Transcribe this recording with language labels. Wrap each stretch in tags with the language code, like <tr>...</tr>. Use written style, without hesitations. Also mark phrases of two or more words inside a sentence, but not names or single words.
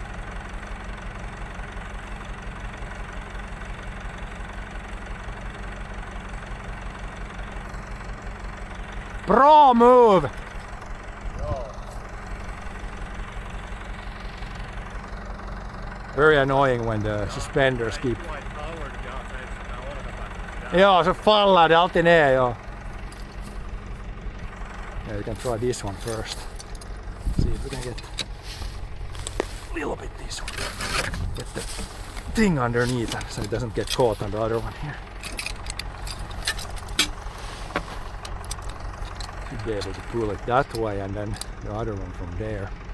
<en>Pro move! Very annoying when the suspenders keep...</en> <sv>Joo, se faller alltid ner, ja.</sv> <en>Yeah, you can try this one first. See if we can get a little bit this one. Get the thing underneath so it doesn't get caught on the other one here. Should be able to pull it that way and then the other one from there.</en>